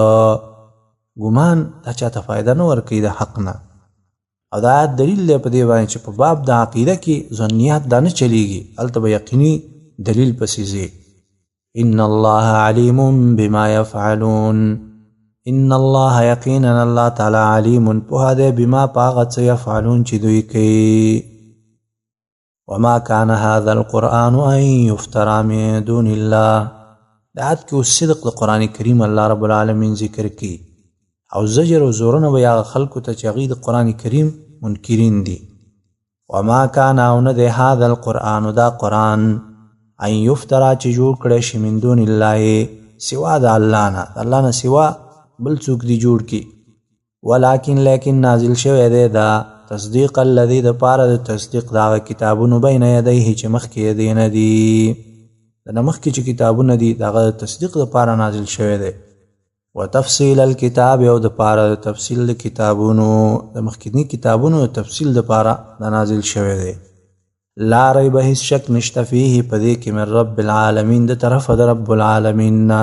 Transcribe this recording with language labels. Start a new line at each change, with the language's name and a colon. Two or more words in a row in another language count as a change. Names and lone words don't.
Pashto: ګمان دا چاته فایده نه ورکوي د حق نه او دا آیت دلیل دی په دې باندې چې په باب د عقیده کې ظنیات دا نه چلیږي هلته به یقیني دلیل پسې ځي
Arabic: ان الله علیم بما یفعلون ان الله
Pashto: یقینا الله تعالی علیم پوهه دی بما په هغه څه یفعلون چې دوی کوي
Arabic: وما كان هذا القرآن ان يفترى من دون الله
Pashto: دا آیت کې اوس صدق د قرآن کریم الله رب العالمین ذکر کی او زجر او زورونه به هغه خلکو ته چې هغوی د قرآن کریم منکرین دي
Arabic: وما كان
Pashto: او نه دی
Arabic: هذا القرآن
Pashto: دا قرآن
Arabic: ان یفترى
Pashto: چې جوړ کړی شي
Arabic: من دون الله
Pashto: سوا د الله نه د الله نه سوا بل څوک دی جوړ کی لیکن نازل شوی دی دا تصدیق الذي د پاره د تصدیق دا کتابونو
Arabic: بین یدیه
Pashto: چې مخکې دی نه دي د مخکې چې کتابونه دي دغه تصدیق د پاره نازل شوی دی
Arabic: وتفصیل الكتاب
Pashto: او د پاره د تفصیل د کتابونو د مخکینی کتابونو د تفصیل د پاره د نازل شوی دی
Arabic: لا ریب
Pashto: هیڅ شک نشته فيه په دې کې
Arabic: من رب العالمین
Pashto: د طرفه د رب العالمین